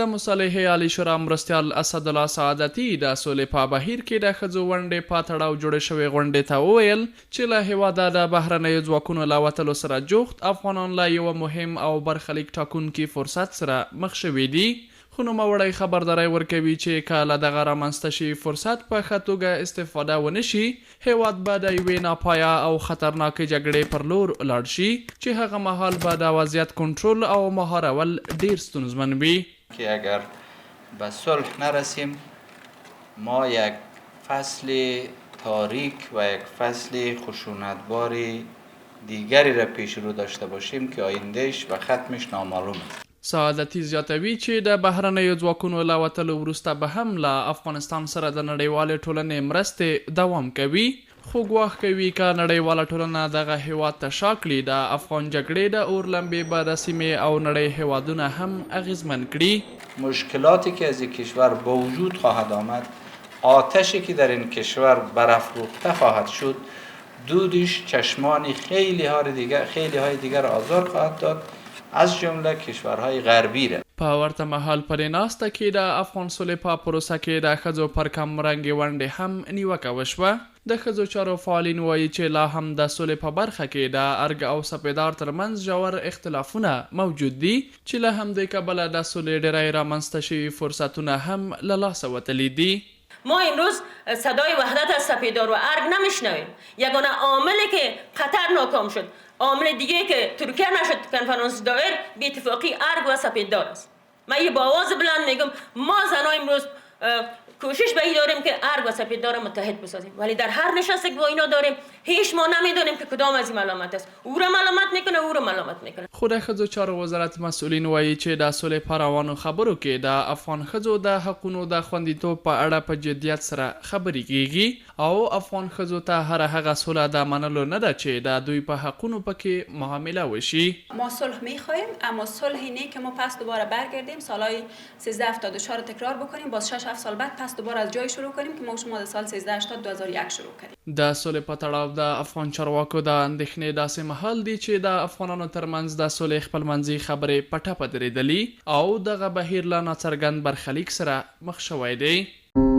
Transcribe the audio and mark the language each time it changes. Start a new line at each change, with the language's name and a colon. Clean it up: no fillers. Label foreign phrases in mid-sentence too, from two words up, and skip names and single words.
Pashto: د مصالحې عالی شورا مرستیال اسدالله سعادتي د سولې په بهیر کې د ښځو ونډې په تړاو جوړې شوې غونډې ته وویل چې له هیواده د بهرنیو ځواکونو له وتلو سره جوخت افغانان له یوه مهم او برخلیک ټاکونکي فرصت سره مخ شوي دي. خو نوموړی خبرداری ورکوي چې که له دغه رامنځته شوي فرصت په ښه توګه استفاده ونه شي هیواد به د یوې ناپایه او خطرناکې جګړې پر لور لاړ شي چې هغه مهال به د وضعیت کنټرول او مهارول ډیر ستونزمن وي.
Persian: که اگر به صلح نرسیم ما یک فصل تاریک و یک فصل خشونتبار دیگری را پیش رو داشته باشیم که آیندهش و ختمش نامعلوم است.
Pashto: سعادتي زیاتوي چې د بهرنیو ځواکونو له وتلو وروسته به هم له افغانستان سره د نړیوالې ټولنې مرستې دوام کوي، خو ګواښ کوي که نړیواله ټولنه دغه هیواد ته شا کړي د افغان جګړې د اور لمبې به د سیمې او نړۍ هیوادونه هم اغیزمن کړي.
Persian: مشکلاتی که از این کشور به وجود خواهد آمد، آتشی که در این کشور برافروخته خواهد شد، دودش چشمان خیلی های دیگر آزار خواهد داد، از جمله کشورهای غربی را.
Pashto: په ورته مهال پرې ناسته کې د افغان سولې په پروسه کې د ښځو پر کمرنګې ونډې هم نیوکه وشوه. د ښځو چارو فعالین وایي چې لا هم د سولې په برخه کې د ارګ او سپیدار ترمنځ ژور اختلافونه موجود دي چې له همدې کبله د سولې ډیری رامنځته شوي فرصتونه هم له لاسه وتلي دي.
Persian: ما امروز صدای وحدت از سپیدار و ارگ نمیشنویم. یگانه عاملی که قطر ناکام شد، عامل دیگه که ترکیه نشد کنفرانس دایر، بی اتفاقی ارگ و سپیدار است. من یه با آواز بلند میگم ما زنها امروز کوشش به این داریم که ارگ و سپیدار متحد بسازیم، ولی در هر نشستی که با اینا داریم هیچ ما نمیدونیم که کدام از این ملامت است. او را ملامت میکنه، او را ملامت میکنه.
Pashto: خو د ښځو چارو وزارت مسئولین وایي چې د سولې په روانو خبرو کې د افغان ښځو د حقونو د خوندیتوب په اړه په جدیت سره خبرې کیږي او افغان ښځو ته هر هغه سوله د منلو نه ده چې د دوی په حقونو پکې معامله وشي.
Persian: ما صلح میخوایم اما صلحی نه که ما پس دوباره برگردیم سالهای 1374 تکرار بکنیم، باز 6-7 سال بعد پس دوباره از جای شروع کنیم که ما شما در سال 1380 2001 شروع کردیم.
Pashto: د سولې په تړاو د افغان چارواکو د اندېښنې داسې مهال دی چې د افغانانو ترمنځ د سولې خپلمنځي خبرې په ټپه درېدلي او دغه بهیر له ناڅرګند برخلیک سره مخ شوی دی.